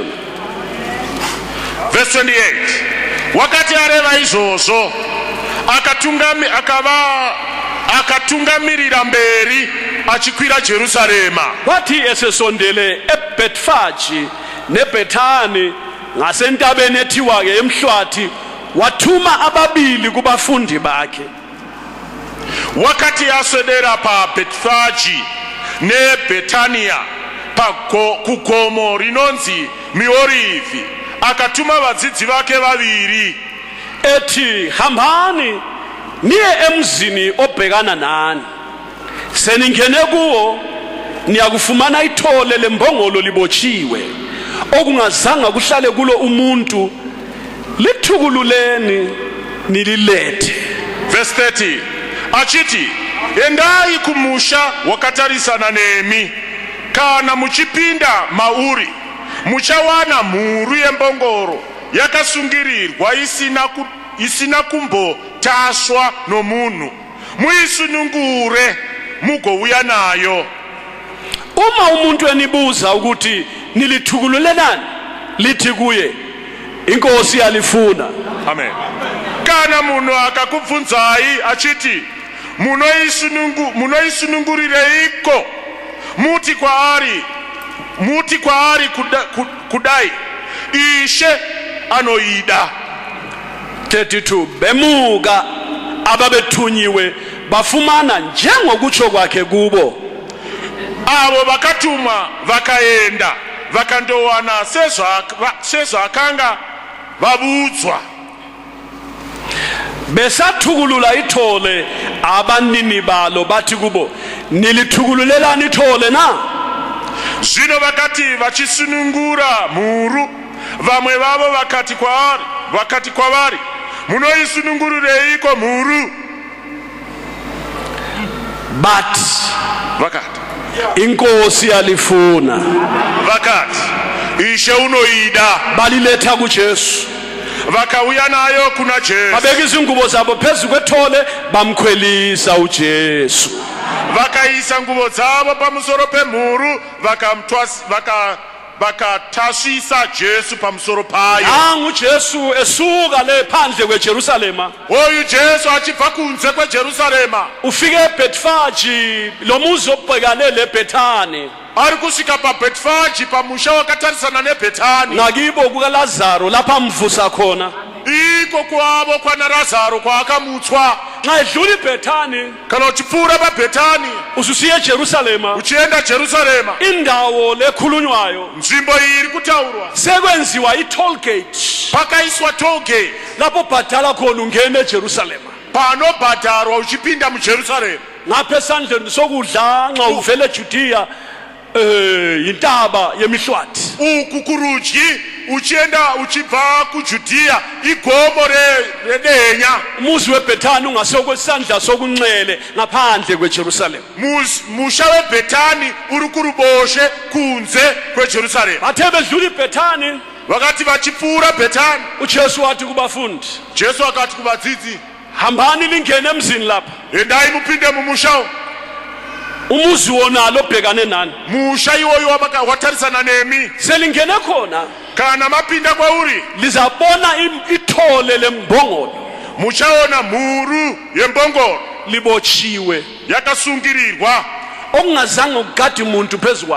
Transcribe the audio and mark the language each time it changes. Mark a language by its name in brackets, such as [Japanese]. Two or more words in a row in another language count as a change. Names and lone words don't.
[English] Verse 28. [Shona] Wakati areva izvozvo akatungamirira mberi achikwira Jerusalema. [North Ndebele] Wathi esesondele eBethfaji neBethani ngasentabeni ethiwa ke emhlwathi wathuma ababili kubafundi bakhe. [Shona] Wakati aswedera pa Bethfaji neBetania kugomo rinonzi miorivi akatuma vadzidzi vake vaviri [North Ndebele] ethi hambani niye emzini obhekana nani, seningene kuwo niyakufumana ithole lembongolo libotshiwe okungazanga kuhlale kulo umuntu, lithukululeni nililethe. [English] Verse 30. [Shona] Achiti endai kumusha wakatarisana nemi, kana muchipinda mauri muchawana mhuru yembongoro yakasungirirwa isina kumbotaswa nomunhu, muisunungure mugouya nayo. [North Ndebele] Uma umuntu enibuza ukuthi nilithukululelani lithi kuye inkosi yalifuna. Amen. [Shona] Kana munhu akakubvunzai achiti munoisunungurire iko, muti kwaari kudai, Ishe anoida. [North Ndebele] 32 bemuka ababethunyiwe bafumana njengokutsho kwakhe kubo. [Shona] Avo vakatuma vakaenda vakandowana sezvakanga vabudzwa. [North Ndebele] Besathukulula ithole abanini balo bathi kubo nilithukululelani ithole na? [Shona] Zvino vakati vachisunungura mhuru, vamwe vavo vakati kwavari munoisunungurureiko mhuru? But Vakati [North Ndebele] inkosi yalifuna. [Shona] vakati Ishe unoida. [North Ndebele] Baliletha kuJesu. [Shona] Vakauya nayo kuna Jesu. [North Ndebele] Babeka izingubo zabo phezu kwethole bamkhwelisa uJesu. [Shona] Vakaisa nguvo dzavo pamusoro pemhuru vakatasvisa Jesu pamusoro payo. [North Ndebele] Nangu Jesu esuka le phandle kweJerusalema. [Shona] Oyu Jesu achibva kunze kweJerusarema. [North Ndebele] Ufike eBhetfaji lo muzi obhekane leBhethani. [Shona] Ari kusvika paBhetfaji pamusha wakatarisana neBhethani. [North Ndebele] Ngakibo kukaLazaro lapha mvusa khona. [Shona] Iko kwavo kwana Lazaro kwaakamutswa. [North Ndebele] Nxa edlula iBhethani [Shona] Kana uchipfuura paBhethani [North Ndebele] ususiye eJerusalema, [Shona] uchienda Jerusalema, [North Ndebele] indawo lekhulunywayo [Shona] nzvimbo iyi iri kutaurwa [North Ndebele] sekwenziwa i- [English] toll gate [Shona] pakaiswa [English] toll gate [North Ndebele] lapho bhadala khona ungena eJerusalema. [Shona] panobhadharwa uchipinda muJerusalema. [North Ndebele] Ngapha esandleni sokudla nxa uvele eJudiya intaba yemihlwathi. [Shona] Uku kurudyi uchienda uchibva kuJudiya igomo redenya. [North Ndebele] Umuzi weBhethani ungasekwesandla sokunxele ngaphandle kweJerusalema. [Shona] Musha weBhethani uri kuruboshe kunze kweJerusalema. [North Ndebele] Bathe bedlula iBhethani [Shona] Vakati vachipfuura Bhethani, [North Ndebele] uJesu wathi kubafundi, [Shona] Jesu akati kuvadzidzi, [North Ndebele] hambani lingene emzini lapha. [Shona] endai mupinde mumusha. [North Ndebele] Umuzi wona lo bhekane nani. [Shona] Musha iwoyo watarisana nemi. [North Ndebele] Selingene khona [Shona] Kana mapinda kwauri [North Ndebele] lizabona ithole lembongolo. [Shona] muchaona mhuru yembongolo [North Ndebele] Libotshiwe [Shona] yakasungirirwa [North Ndebele] okungazange ukugadi umuntu phezukwayo.